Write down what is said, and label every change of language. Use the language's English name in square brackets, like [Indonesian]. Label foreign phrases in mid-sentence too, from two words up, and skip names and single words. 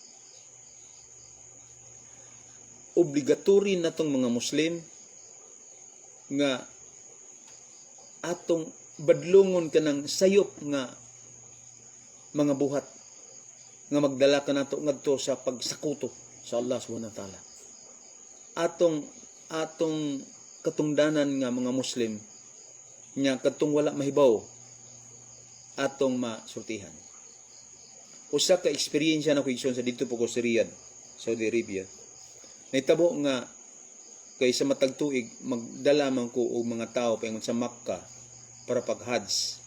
[Cebuano] Obligatory na tong mga Muslim nga atong badlongon ka ng sayop nga mga buhat nga magdala ka nato ngadto sa pagsakuto sa Allah [Arabic] سبحانه وتعالى. [Cebuano] Atong katungdanan nga mga Muslim nga katong wala mahibaw atong masultihan. Usa ka eksperyensya na ko igsoon sa [Filipino] dito po [Cebuano] ko sa Riyadh, Saudi Arabia. Nahitabo nga kay sa matag tuig magdala man ko og mga tao paingon sa Makkah para pag-Hajj.